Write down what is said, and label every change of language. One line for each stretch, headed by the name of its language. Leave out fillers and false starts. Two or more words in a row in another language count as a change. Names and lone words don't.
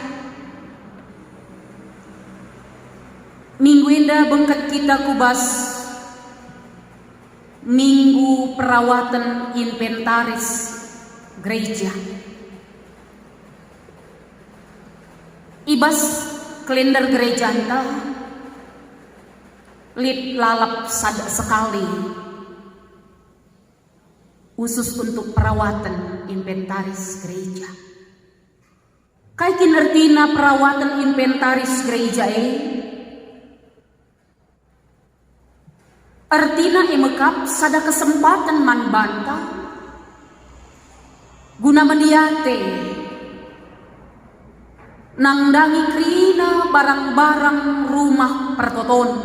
Batak Karo: Minggu indah bengket kita kubas
Indonesian: minggu perawatan inventaris gereja.
Batak Karo: Ibas kalender gereja entah lip lalap sekali
Indonesian: khusus untuk perawatan inventaris gereja.
Batak Karo: Kaikin artina
Indonesian: perawatan inventaris gereja
Batak Karo: artina emekap sada kesempatan man banta guna mendiate nangdangi krina barang-barang rumah pertoton.